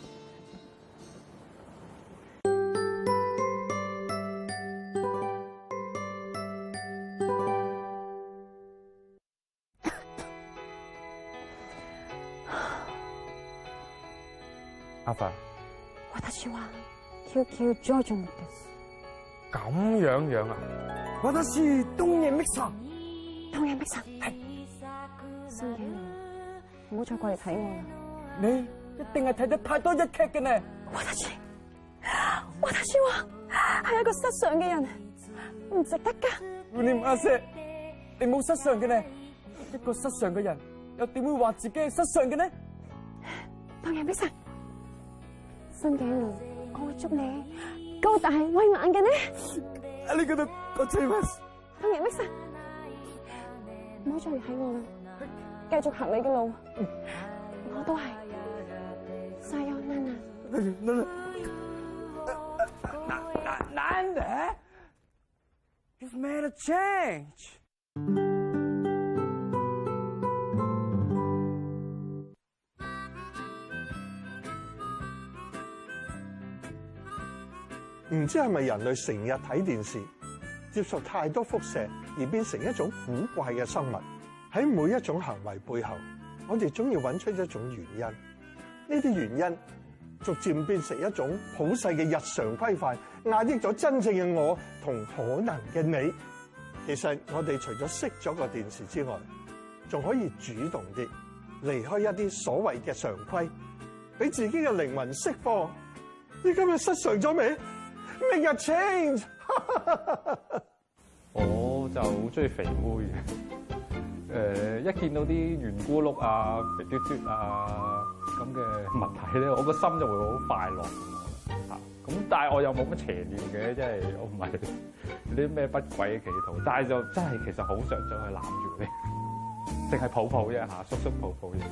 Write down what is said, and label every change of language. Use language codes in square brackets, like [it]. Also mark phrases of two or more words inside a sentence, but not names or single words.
[yue] 阿發， [ja] 私は救急ジョジョです。 [yue] 咁樣啊？ [ja] 私東野碧沙。 [yue] 東野碧沙，係。新野，唔好再過嚟睇我啦。你一定係睇得太多日劇嘅呢。 [ja] 私は [yue] 係一個失常嘅人，唔值得噶。阿姐，你冇失常嘅呢？一個失常嘅人又點會話自己係失常嘅呢？東野碧沙，新野，我會祝你高大威猛嘅呢。啊，你嗰度我追乜？東野碧沙，唔好再嚟睇我啦，繼續行你嘅路。我都係。 [ja] さよなら。 [en] なんで ？You've made a change。 [yue] 唔知係咪人類成日睇電視，接受太多輻射而變成一種古怪嘅生物？喺每一種行為背後，我哋總要揾出一種原因。呢啲原因逐漸變成一種普世嘅日常規範，壓抑咗真正嘅我同可能嘅你。其實我哋除咗熄咗個電視之外，仲可以主動啲，離開一啲所謂嘅常規，俾自己嘅靈魂釋放。你今日失常咗未 ？ [en] Make a change。 [yue] 我就好中意肥妹嘅，一見到啲圓咕碌啊、肥嘟嘟啊咁嘅物體咧，我個心就會好快樂嚇。咁但係我又冇乜邪念嘅，即係我唔係啲咩不軌嘅企圖，但係就真係其實好想去攬住你，淨係抱抱啫嚇，叔叔抱抱啫。